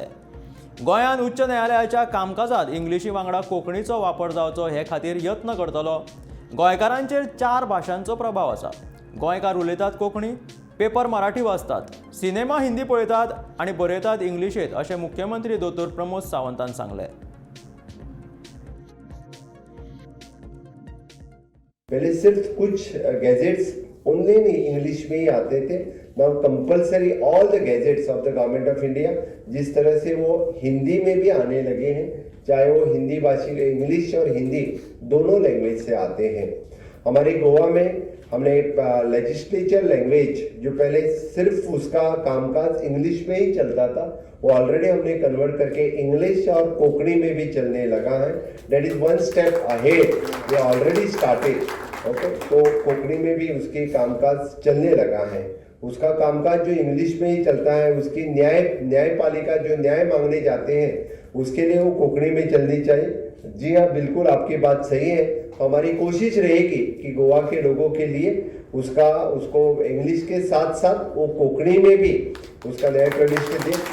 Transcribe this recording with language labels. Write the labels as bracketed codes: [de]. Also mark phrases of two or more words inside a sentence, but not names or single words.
[kok] गोंयांत उच्च न्यायालयाच्या कामकाजात इंग्लिशी वांगडा कोंकणीचो वापर जावचो हे खातीर यत्न करतलो। गोंयकारांचेर 4 भाशांचो प्रभाव आसा। गोंयकार उलयतात कोंकणी, पेपर मराठी वाचतात, सिनेमा हिंदी पळयतात आणि बरयतात इंग्लिशीत अशें मुख्यमंत्री दोतोर प्रमोद सावंतान सांगलें। [hi] पहले सिर्फ कुछ गैजेट्स [en] only English [hi] में ही आते थे। [en] now compulsory all the gadgets of the Government of India [hi] जिस तरह से वो हिंदी में भी आने लगे हैं, चाहे वो हिंदी भाषी इंग्लिश और हिंदी दोनों लैंग्वेज से आते हैं। हमारे गोवा में हमने [en] legislature language [hi] जो पहले सिर्फ उसका कामकाज इंग्लिश में ही चलता था, वो ऑलरेडी हमने कन्वर्ट करके इंग्लिश और कोंकणी में भी चलने लगा है। [en] That is one step ahead, we already started. [hi] ओके, तो कोंकणी में भी उसके कामकाज चलने लगा है। उसका कामकाज जो इंग्लिश में ही चलता है, उसकी न्यायपालिका जो न्याय मांगने जाते हैं उसके लिए वो कोंकणी में चलनी चाहिए। जी हाँ, बिल्कुल आपकी बात सही है। हमारी कोशिश रहेगी कि गोवा के लोगों के लिए उसको इंग्लिश के साथ साथ वो कोंकणी में भी उसका न्याय प्रविष्टि दे।